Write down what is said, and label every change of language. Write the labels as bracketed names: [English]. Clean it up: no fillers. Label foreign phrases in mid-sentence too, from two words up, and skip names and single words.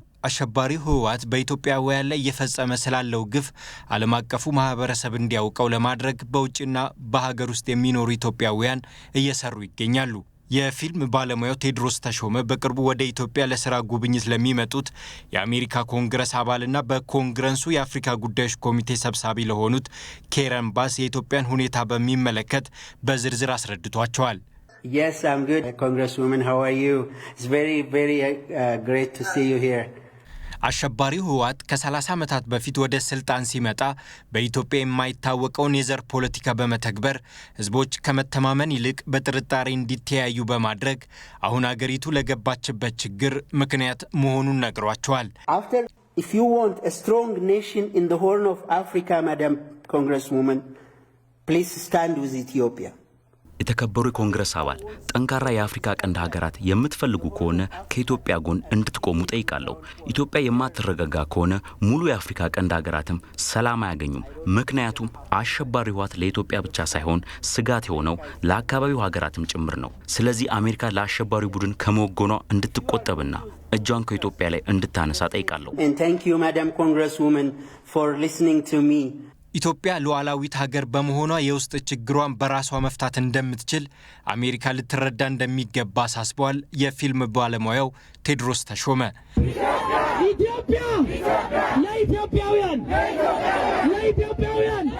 [Amharic] አሸባሪው ህወሓት በኢትዮጵያውያን ላይ እየፈጸመ ስላለው ግፍ ዓለም አቀፉ ማህበረሰብ እንዲያውቀው ለማድረግ በውጭና በሀገር ውስጥ የሚኖሩ ኢትዮጵያውያን እየሰሩ ይገኛሉ። የፊልም ባለሙያው ቴዎድሮስ ተሾመ በቅርቡ ወደ ኢትዮጵያ ለስራ ጉብኝት ለሚመጡት የአሜሪካ ኮንግረስ አባልና በኮንግረሱ የአፍሪካ ጉዳዮች ኮሚቴ ሰብሳቢ ለሆኑት ካረን ባስ የኢትዮጵያን ሁኔታ በሚመለከት በዝርዝር አስረድቷቸዋል። [English] Yes, I'm good. Congresswoman, how are you? It's very great to see you here. [Amharic] አሸባሪው ህወሓት ከ30 ዓመታት በፊት ወደ ስልጣን ሲመጣ በኢትዮጵያ የማይታወቀውን የዘር ፖለቲካ በመተግበር ህዝቦች ከመተማመን ይልቅ በጥርጣሬ እንዲተያዩ በማድረግ አሁን አገሪቱ ለገባችበት ችግር ምክንያት መሆኑን ነግሯቸዋል። [English] If you want a strong nation in the Horn of Africa, Madam Congresswoman, please stand with Ethiopia. [Amharic] የተከበሩ የኮንግረስ አባል ጠንካራ የአፍሪካ ቀንድ ሀገራት የምትፈልጉ ከሆነ ከኢትዮጵያ ጎን እንድትቆሙ ጠይቃለሁ። ኢትዮጵያ የማትረጋጋ ከሆነ ሙሉ የአፍሪካ ቀንድ ሀገራትም ሰላም አያገኙም። ምክንያቱም አሸባሪ ህወሓት ለኢትዮጵያ ብቻ ሳይሆን ስጋት የሆነው ለአካባቢው ሀገራትም ጭምር ነው። ስለዚህ አሜሪካ ለአሸባሪ ቡድን ከመወገኗ እንድትቆጠብና እጇን ከኢትዮጵያ ላይ እንድታነሳ ጠይቃለሁ። [English] And thank you, Madam Congresswoman, for listening to me. [Amharic] ኢትዮጵያ ሉዓላዊት ሀገር በመሆኗ የውስጥ ችግሯን በራሷ መፍታት እንደምትችል አሜሪካ ልትረዳ እንደሚገባ አሳስበዋል። የፊልም ባለሙያው ቴዎድሮስ ተሾመ ኢትዮጵያ ለኢትዮጵያውያን